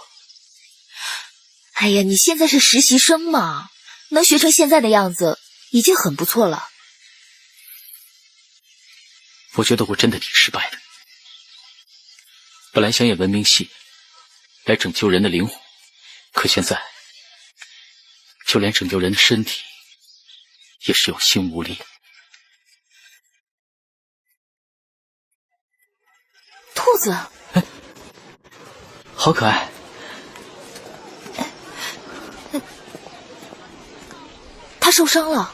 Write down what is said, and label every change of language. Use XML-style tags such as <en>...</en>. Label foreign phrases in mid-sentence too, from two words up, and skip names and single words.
<zh>哎呀，你現在是實習生嘛，能學成現在的樣子已經很不錯了。我覺得我真的挺失敗的。本來想演文明戲，來拯救人的靈魂，可現在就連拯救人的身體也是有心無力。兔子，好可愛。他受傷了。</zh>